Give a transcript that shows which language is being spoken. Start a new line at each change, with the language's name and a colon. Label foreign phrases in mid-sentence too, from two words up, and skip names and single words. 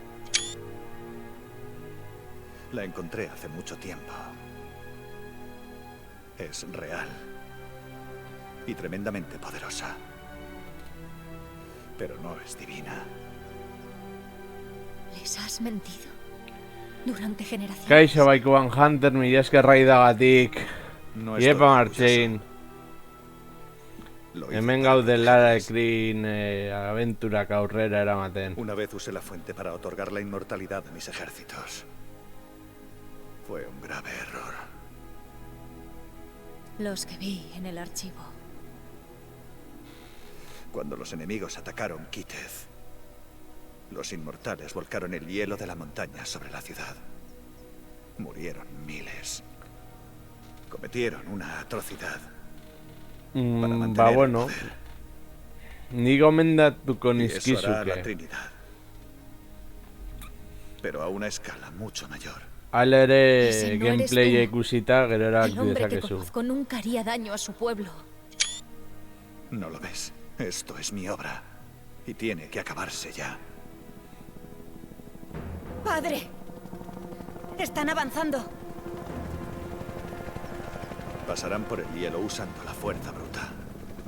Spanish: La encontré hace mucho tiempo. Es real. Y tremendamente poderosa. Pero no es divina. ¿Les has mentido? Durante generaciones.
Basque: Kaixo baikuan Hunter, mila esker raidagatik.
Spanish: No
Basque: Iepa
Spanish: estoy
Basque: Martxein.
Spanish: Lo hice
Basque: Hemen
Spanish: tarde.
Basque: gaude Larekin aventurak aurrera eramaten.
Spanish: Una vez usé la fuente para otorgar la inmortalidad a mis ejércitos. Fue un grave error. Los que vi en el archivo. Cuando los enemigos atacaron Kitez, los inmortales volcaron el hielo de la montaña sobre la ciudad. Murieron miles. Cometieron una atrocidad. Para mantener el bueno. poder.
Basque: Ni gomendatuko
Spanish: Y eso hará la
Basque: nizkizuke.
Spanish: Trinidad. Pero a una escala mucho mayor.
Basque: Hala ere
Spanish: Ese no eres
Basque: gameplaya
Spanish: tú.
Basque: ikusita gero
Spanish: El
Basque: erabaki
Spanish: hombre que
Basque: dezakezu.
Spanish: conozco nunca haría daño a su pueblo. No lo ves. Esto es mi obra. Y tiene que acabarse ya. ¡Padre! Están avanzando. Pasarán por el hielo usando la fuerza bruta.